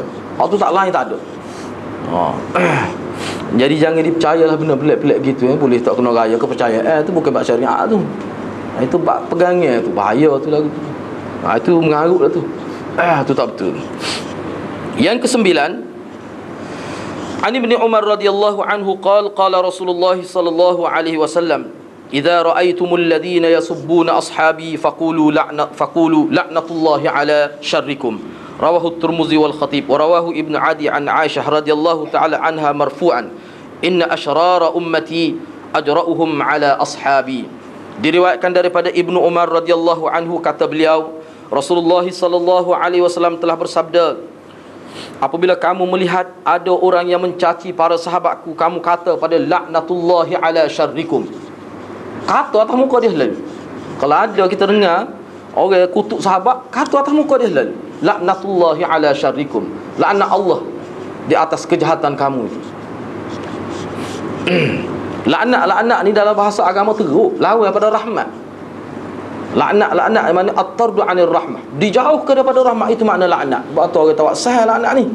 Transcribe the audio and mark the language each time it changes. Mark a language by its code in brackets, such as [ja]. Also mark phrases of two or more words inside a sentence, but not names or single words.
[ms] Tu tak lain tak ada. Jadi jangan dipercayalah benda pelik-pelik gitu. Boleh tak kena raya kepercayaan. Itu bukan bab syariat tu. Itu bab pegangnya tu, bahaya tu lagu tu. Itu mengarut lah tu. Tu tak betul. Yang ke-9, [ar] عن ابن عمر رضي الله عنه قال رسول الله صلى الله عليه وسلم إذا رأيتم الذين يسبون أصحابي فقولوا لعنة الله على شركم. رواه الترمذي والخطيب ورواه ابن عدي عن عائشة رضي الله تعالى عنها مرفوعا إن أشرار أمتي أجرؤهم على أصحابي. [ms] Diriwayatkan daripada Ibnu Umar [ar] رضي الله عنه, [ms] kata beliau, Rasulullah [ar] صلى الله عليه وسلم [ms] telah bersabda, apabila kamu melihat ada orang yang mencaci para sahabatku, kamu kata pada [ar] لعنة الله على شركم. [ms] Kata atas muka dia lalu. Kalau ada kita dengar orang kutuk sahabat, kata atas muka dia lalu, [ar] لعنة الله على شركم, [ms] laknat Allah di atas kejahatan kamu itu. Laknat ni dalam bahasa agama teruk, lawan pada rahmat. Laknat makna [ar] الطرد عن الرحمة, [ms] dijauhkan daripada rahmat, itu makna laknat. Sebab tu orang tahu sahal laknat ni.